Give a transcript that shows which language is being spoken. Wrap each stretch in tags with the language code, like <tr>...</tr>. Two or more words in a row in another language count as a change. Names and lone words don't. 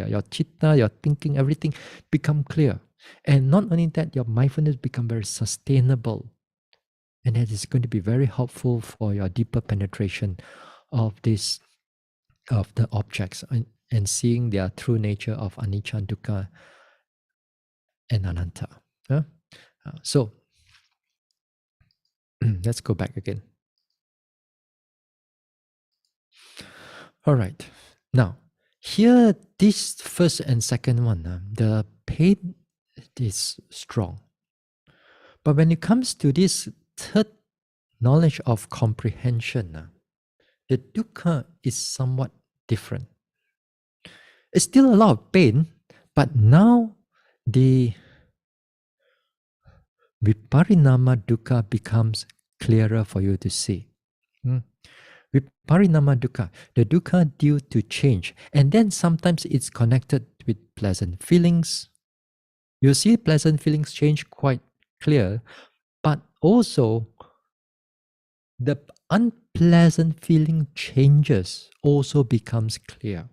<en>Your chitta, your thinking, everything become clear. And not only that, your mindfulness become very sustainable. And that is going to be very helpful for your deeper penetration of the objects, and seeing their true nature of</en> <pi>anicca, dukkha,</pi> <en>and anatta. So let's go back again. All right. Now, here, this first and second one, the pain is strong. But when it comes to this third knowledge of comprehension, the dukkha is somewhat different. It's still a lot of pain, but now the</en> <pi>Viparinama dukkha</pi> <en>becomes clearer for you to see.</en> <pi>Viparinama dukkha,</pi> <en>the dukkha due to change. And then sometimes it's connected with pleasant feelings. You see pleasant feelings change quite clear, but also the unpleasant feeling changes also becomes clear.</en>